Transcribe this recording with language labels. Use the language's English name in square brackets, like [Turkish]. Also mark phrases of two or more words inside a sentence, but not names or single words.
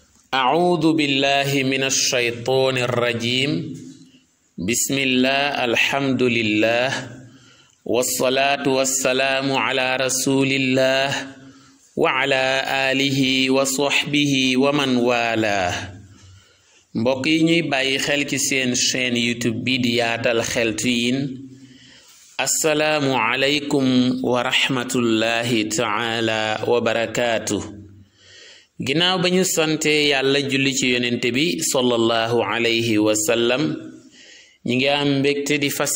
[Arabic] أعوذ بالله من الشيطان الرجيم بسم الله الحمد لله والصلاة والسلام على رسول الله وعلى آله وصحبه ومن والاه [Wolof] mbokk yi ñuy bàyyi xel ci seen chaîne YouTube bi di Yaatal Xeltu Yin [Arabic] السلام عليكم ورحمة الله تعالى وبركاته [Wolof] ginnaaw ba ñu sante yàlla julli ci yonente bi [Arabic] صلى الله عليه وسلم [Wolof] ñi ngi am mbégte di fas